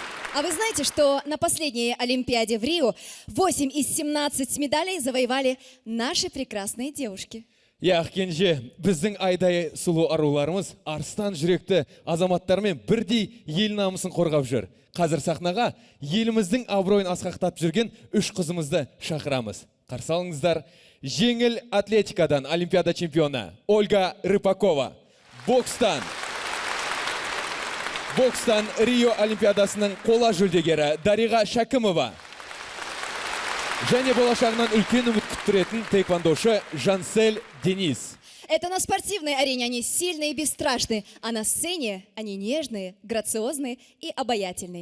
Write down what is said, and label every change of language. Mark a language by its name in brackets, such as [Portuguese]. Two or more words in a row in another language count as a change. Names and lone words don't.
[Russian] А вы знаете, что на последней Олимпиаде в Рио 8 из 17 медалей завоевали наши прекрасные девушки? [Kazakh] Я Кенже, біздің айдай сұлу аруларымыз арыстан жүректі азаматтармен бірдей ел намысын қорғап жүр. Қазір сахнаға еліміздің абыройын асқақтап жүрген 3 қызымызды шақырамыз. Қарсы алыңыздар. Жеңіл атлетикадан Олимпиада чемпионы Ольга Рыпакова. Бокстан Рио Олимпиадасының қола жүлдегері Дариға Шәкімова. Және болашағынан үлкен үміт күттіретін тэквондошы Жансель Денис. [Russian] Это на спортивной арене они сильные и бесстрашные, а на сцене они нежные, грациозные и обаятельные.